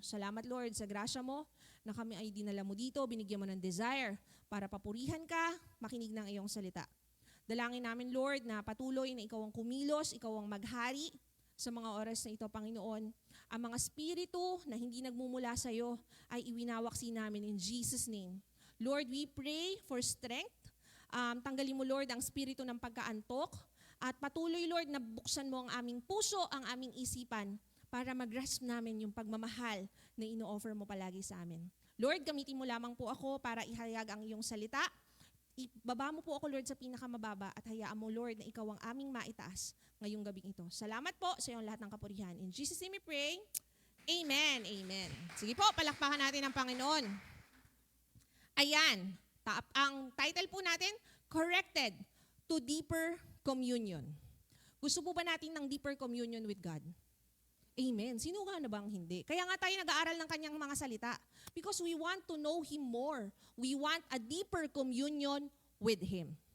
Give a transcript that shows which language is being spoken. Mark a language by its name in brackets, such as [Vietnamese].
[Filipino] Salamat Lord sa grasya mo na kami ay dinala mo dito, binigyan mo ng desire para papurihan ka, makinig ng iyong salita. Dalangin namin Lord na patuloy na ikaw ang kumilos, ikaw ang maghari sa mga oras na ito, Panginoon. Ang mga spiritu na hindi nagmumula sa iyo ay iwinawaksi namin in Jesus' name. [English] Lord, we pray for strength. [Filipino] Tanggalin mo Lord ang spiritu ng pagkaantok at patuloy Lord na buksan mo ang aming puso, ang aming isipan para mag-grasp namin yung pagmamahal na ino-offer mo palagi sa amin. Lord, gamitin mo lamang po ako para ihayag ang iyong salita. Ibaba mo po ako Lord sa pinakamababa at hayaan mo Lord na ikaw ang aming maitaas ngayong gabing ito. Salamat po sa iyong lahat ng kapurihan. [English] In Jesus' name we pray. [Filipino] Amen. Amen. Sige po, palakpakan natin ang Panginoon. Ayan. Ang title po natin, Corrected to Deeper Communion. Gusto po ba natin ng deeper communion with God? Amen. Sino nga na bang hindi? Kaya nga tayo nag-aaral ng kanyang mga salita. [English] Because we want to know Him more. We want a deeper communion with Him.